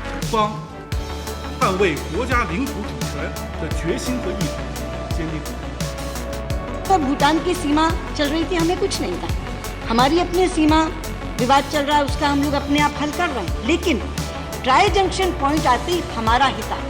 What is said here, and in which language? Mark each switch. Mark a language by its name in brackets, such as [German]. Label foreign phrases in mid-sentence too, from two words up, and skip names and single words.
[Chinese] 方捍卫国家领土主权的决心和意志坚定不移。 [Hindi] तो भूटान की सीमा चल रही थी, हमें कुछ नहीं था। हमारी अपनी सीमा विवाद चल रहा है, उसका हम लोग अपने आप हल कर रहे हैं, लेकिन [English] tri junction point [Hindi] आते ही हमारा हित आता।